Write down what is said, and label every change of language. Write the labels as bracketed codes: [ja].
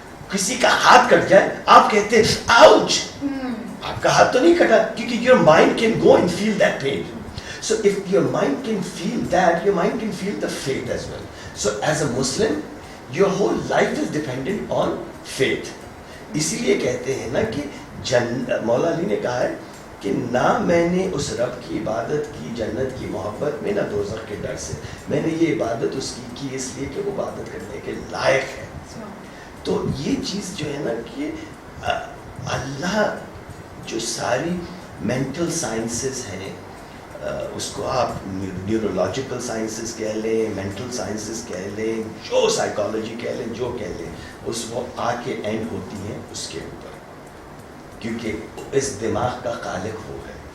[ur] کسی کا ہاتھ کٹ جائے آپ کہتے ہیں آؤچ, آپ کا ہاتھ تو نہیں کٹا, کیونکہ [en] your mind can go and feel that pain. So if your mind can feel that, your mind can feel the faith as well. So as a Muslim, your whole life is dependent on faith. [ur] اسی لیے کہتے ہیں نا کہ مولا علی نے کہا ہے کہ نہ میں نے اس رب کی عبادت کی جنت کی محبت میں, نہ دوزخ کے ڈر سے. میں نے یہ عبادت اس کی اس لیے کہ وہ عبادت کرنے کے لائق ہے. تو یہ چیز جو ہے نا کہ اللہ جو ساری مینٹل سائنسز ہیں, اس کو آپ نیورولوجیکل سائنسز کہہ لیں, مینٹل سائنسز کہہ لیں, جو سائیکالوجی کہہ لیں, جو کہہ لیں, اس وہ آ کے اینڈ ہوتی ہیں اس کے اوپر, کیونکہ اس دماغ کا خالق وہ ہے.